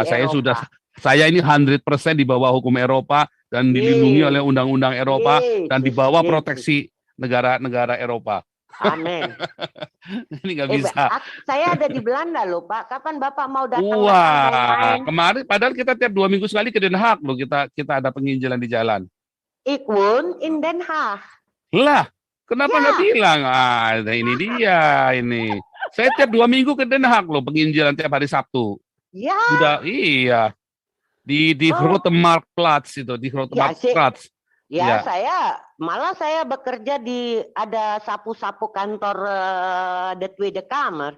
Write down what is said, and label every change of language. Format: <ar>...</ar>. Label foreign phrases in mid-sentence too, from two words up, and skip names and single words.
<id>Saya ini 100% di bawah hukum Eropa dan dilindungi oleh undang-undang Eropa dan di bawah proteksi negara-negara Eropa. Amin. Ini nggak bisa. Saya ada di Belanda loh Pak. Kapan Bapak mau datang? Wah, kemarin padahal kita tiap 2 minggu sekali ke Den Haag loh. Kita ada penginjilan di jalan.</id> <nl>Ik woon in Den Haag.</nl> <id>Lah. Kenapa nggak bilang? Ini dia ini. Saya tiap 2 minggu ke Den Haag loh, penginjilan tiap hari Sabtu. Ya. Sudah, iya. Di Grote Marktplaats itu, di Grote Marktplaats. Ya, saya bekerja ada sapu-sapu kantor de Tweede Kamer.</id>